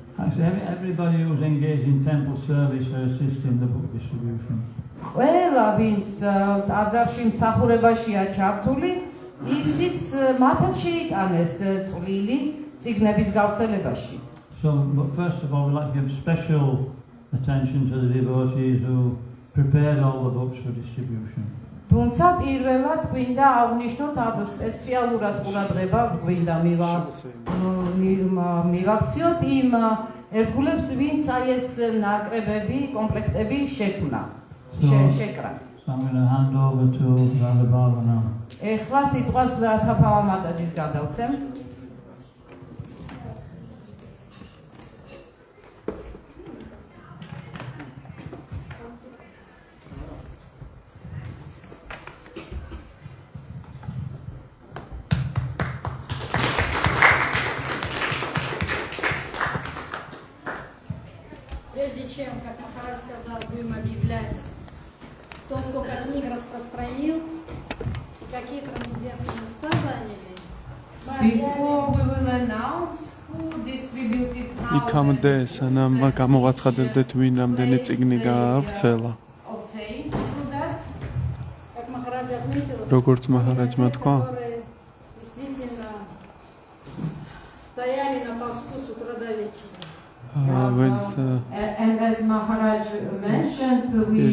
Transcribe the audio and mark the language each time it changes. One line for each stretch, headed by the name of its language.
English: Actually, everybody who's engaged in temple service or assist in the book distribution.
Georgian: ყველა vins ტაძარში მსახურებაშია ჩართული, ისიც მათაც შეიტანეს წვლილი წიგნების გავრცელებაში.
English: So, but first of all, we'd like to give special attention to the devotees who prepared all the books for distribution.
Georgian: თუმცა პირველად გვინდა აღნიშნოთ სპეციალურად ყურადღება გვინდა მივაქციოთ იმ ერთგულებს, ვინც აი ეს ნაკრებები, კომპლექტები შექმნა.
English: So I'm going to hand over to Radha Baba now.
Georgian: ეხლა სიტყვას რადჰა მატაჯის გადავცემ.
Russian: Прежде чем, как Махарадж сказал, будем объявлять, кто сколько книг распространил, какие трансцендентные места заняли,
English: Before we will announce who distributed how
Georgian: იქამდე სანამ გამოვაცხადებდეთ ვინ რამდენი წიგნი გაავრცელა.
English: obtained through that.
Russian: как Махарадж отметил,
Georgian: Როგორც მაჰარაჯმა თქვა,
Russian: которые действительно стояли на посту с утра до вечера.
English: And as Maharaj mentioned, we